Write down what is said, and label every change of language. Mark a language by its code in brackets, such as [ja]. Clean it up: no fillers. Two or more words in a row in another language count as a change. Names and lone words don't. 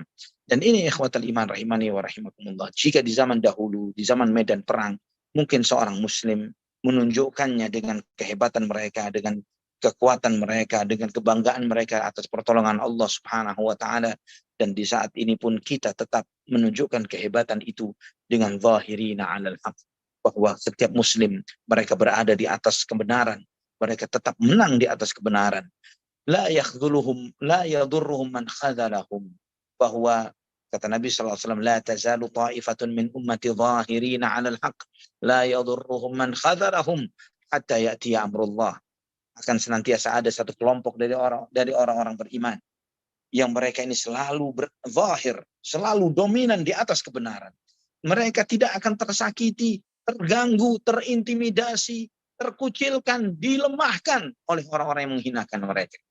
[id] Dan ini [ar] إخوة الإيمان رحمني ورحمكم الله. [id] Jika di zaman dahulu, di zaman medan perang, mungkin seorang muslim menunjukkannya dengan kehebatan mereka, dengan kekuatan mereka, dengan kebanggaan mereka atas pertolongan Allah [ar] سبحانه وتعالى. [id] Dan di saat ini pun kita tetap menunjukkan kehebatan itu dengan [ar] ظاهرين على الحق, [id] bahwa setiap muslim mereka berada di atas kebenaran, mereka tetap menang di atas kebenaran. [ar] لا يخذلهم لا يضرهم من خذلهم, [id] bahwa kata Nabi SAW, [ar] لا تزال طائفة من أمتي ظاهرين على الحق لا يضرهم من خذلهم حتى يأتي أمر الله. [id] Akan senantiasa ada satu kelompok dari orang-orang beriman yang mereka ini selalu berzahir, selalu dominan di atas kebenaran. Mereka tidak akan tersakiti, terganggu, terintimidasi, terkucilkan, dilemahkan oleh orang-orang yang menghinakan mereka.